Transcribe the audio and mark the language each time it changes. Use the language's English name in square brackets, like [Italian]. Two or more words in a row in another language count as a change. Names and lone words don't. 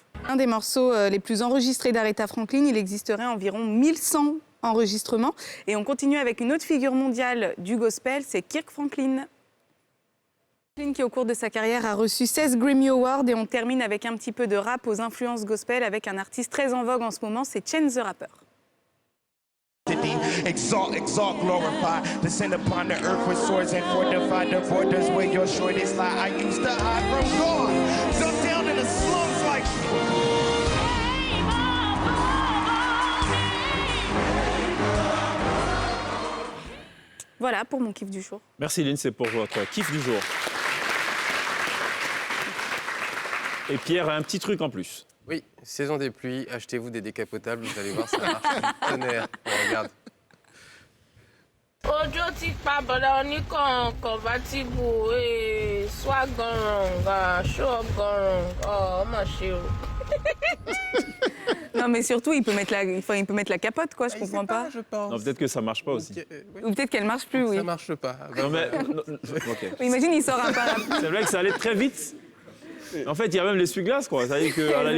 [French] Un des morceaux les plus enregistrés d'Aretha Franklin, il existerait environ 1100 enregistrements. Et on continue avec une autre figure mondiale du gospel, c'est Kirk Franklin. Franklin qui, au cours de sa carrière, a reçu 16 Grammy Awards. Et on termine avec un petit peu de rap aux influences gospel avec un artiste très en vogue en ce moment, c'est Chance the Rapper. [English] Exalt, exalt, glorify. Descend upon the earth with swords and fortify the borders where your shortest lie. I used to hide from God. Jump down in the slums like. [French] Voilà pour mon kiff du jour. Merci Lynn, c'est pour votre kiff du jour. Et Pierre a un petit truc en plus. Oui, saison des pluies, achetez-vous des décapotables, vous allez voir, ça marche du tonnerre. On regarde. [Yoruba] Ojo ti pa bọ̀dá oníkan convertible swagọrùn ṣọ́ọ̀gọrùn ọmọ ṣe o. [French] Non, mais surtout, il peut mettre la capote, quoi, je comprends pas. Je pense. Non, peut-être que ça marche pas aussi. Ou peut-être qu'elle marche plus, oui. Ça marche pas. Non, mais, ok. Imagine, il sort un parapluie. C'est vrai que ça allait très vite. En fait, il y a même l'essuie-glace, quoi. C'est-à-dire qu'à la